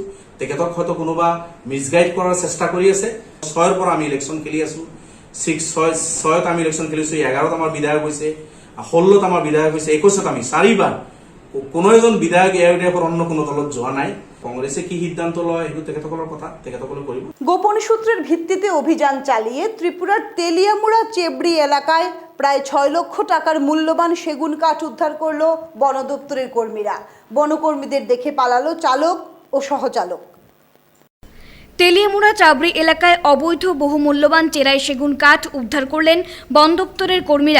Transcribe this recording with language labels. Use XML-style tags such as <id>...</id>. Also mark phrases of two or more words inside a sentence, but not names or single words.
<as>তেখেতক হয়তো কোনোবা মিছগাইড কৰাৰ চেষ্টা কৰি আছে। 6ৰ পৰা আমি ইলেকশ্যন খেলি আছোঁ। 6ত আমি ইলেকশ্যন খেলিছোঁ, 11ত আমাৰ বিধায়ক হৈছে, 16ত আমাৰ বিধায়ক হৈছে, 21ত আমি 4বাৰ। কোনো এজন বিধায়ক এআইইউডিএফৰ অন্য কোনো দলত যোৱা নাই। কংগ্রেসে কি সিদ্ধান্ত লয় সেইটো তেখেতসকলৰ কথা, তেখেতসকলে কৰিব।</as> <bn>গোপন সূত্রের ভিত্তিতে অভিযান চালিয়ে ত্রিপুরার তেলিয়ামুড়া চেবড়ি এলাকায় প্রায় 6 লক্ষ টাকার মূল্যবান সেগুন কাঠ উদ্ধার করল বন দপ্তরের কর্মীরা। বনকর্মীদের দেখে পালালো চালক ও সহচালক। তেলিয়ামুড়া চাবড়ি এলাকায় অবৈধ বহুমূল্যবান চেরাই সেগুন কাঠ উদ্ধার করলেন বন দপ্তরের কর্মীরা।</bn>